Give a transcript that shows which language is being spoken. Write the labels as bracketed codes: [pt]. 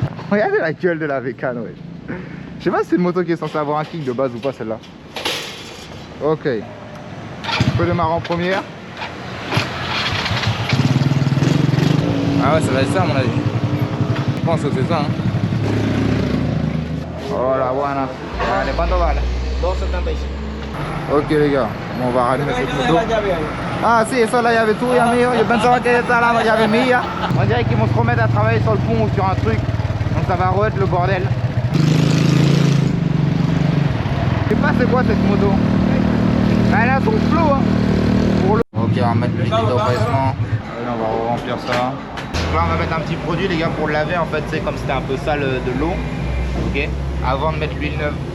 [fr] Regardez la gueule de la Vécane, ouais. Je sais pas si c'est une moto qui est censée avoir un kick de base ou pas, celle-là. Ok. On peut démarrer en première. Ah ouais, ça va être ça à mon avis. Je pense que c'est ça. Hein. [es] Oh la buena. [fr] Allez, [es] ¿cuánto vale? [fr] 2.75. Ok les gars, bon, on va rallumer cette [es] Tiene [fr] moto. [es] la llave ahí. Ah si, eso es la llave tuya, amigo. Yo pensaba que esta era la llave mía. [fr] On dirait qu'ils vont se remettre à travailler sur le pont ou sur un truc. Donc ça va re-être le bordel. Je sais pas c'est quoi cette moto. Elle a son flow hein. Pour le... Ok, on va mettre le liquide d'empressement. Là on va remplir ça. Donc là on va mettre un petit produit les gars pour le laver en fait. C'est comme c'était un peu sale de l'eau. Ok. Avant de mettre l'huile neuve.